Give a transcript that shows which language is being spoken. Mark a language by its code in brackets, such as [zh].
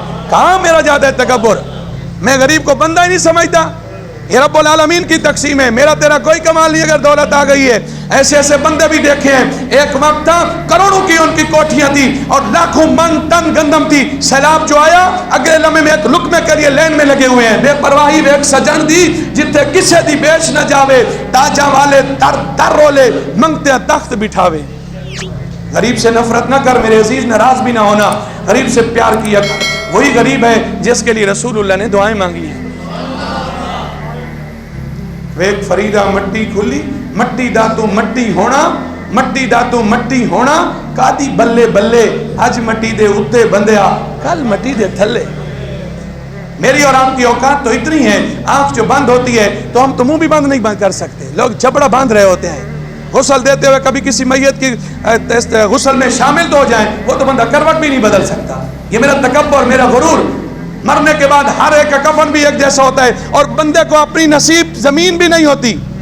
[ur] کہاں میرا زیادہ تکبر؟ میں غریب کو بندہ ہی نہیں سمجھتا، یہ رب العالمین کی تقسیم ہے، میرا تیرا کوئی کمال نہیں اگر دولت آ گئی ہے۔ ایسے ایسے بندے بھی دیکھے ہیں، ایک وقت تھا کروڑوں کی ان کی کوٹھیاں تھی اور لاکھوں من ٹن گندم تھی، سیلاب جو آیا اگلے لمحے میں ایک لقمے کے لیے لین میں لگے ہوئے ہیں، [pa] بے پرواہی میں ایک سجن دی جتھے کسے دی بیچ نہ جاوے، تاجاں والے در در رولے منگتے ہیں تخت بٹھاوے۔ [ur] غریب سے نفرت نہ کر میرے عزیز، ناراض بھی نہ ہونا، غریب سے پیار کیا کر۔ وہی غریب ہے جس کے لیے رسول اللہ نے دعائیں مانگی ہیں. [pa] ویک فریدا مٹی کھلی مٹی دا تو مٹی ہونا مٹی دا تو مٹی ہونا کادی بلے بلے اج مٹی دے اتے بندیا کل مٹی دے تھلے. [ur] میری اور آپ کی اوقات تو اتنی ہے آنکھ جو بند ہوتی ہے تو ہم تو منہ بھی بند نہیں بند کر سکتے. لوگ جبڑا باندھ رہے ہوتے ہیں غسل دیتے ہوئے کبھی کسی میت کی غسل میں شامل تو ہو جائیں وہ تو بندہ کروٹ بھی نہیں بدل سکتا. یہ میرا تکبر میرا غرور. مرنے کے بعد ہر ایک کا کفن بھی ایک جیسا ہوتا ہے اور بندے کو اپنی نصیب زمین بھی نہیں ہوتی.